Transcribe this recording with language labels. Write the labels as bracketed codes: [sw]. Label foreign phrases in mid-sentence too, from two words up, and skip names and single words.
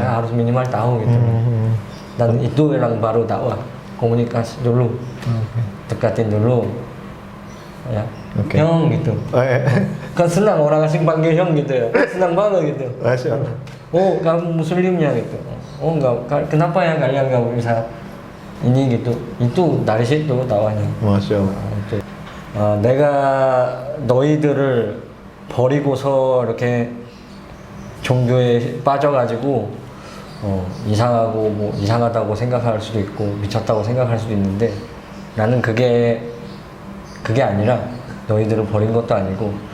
[id] ya, harus minimal tahu gitu. Dan itu yang baru dakwah, komunikasi dulu, dekatin dulu, ya, Oke. Hyung gitu. Oh, iya. Kan senang orang asing panggil Hyung gitu ya, kan senang banget gitu. [ar] ما شاء الله. [id] Oh kamu muslimnya gitu. Oh enggak, kenapa ya kalian nggak bisa ini gitu? Itu dari situ dakwahnya. [ar] ما شاء الله. [ko] 내가 너희들을 버리고서 이렇게 종교에 빠져가지고 이상하고 뭐 이상하다고 생각할 수도 있고 미쳤다고 생각할 수도 있는데 나는 그게 아니라 너희들을 버린 것도 아니고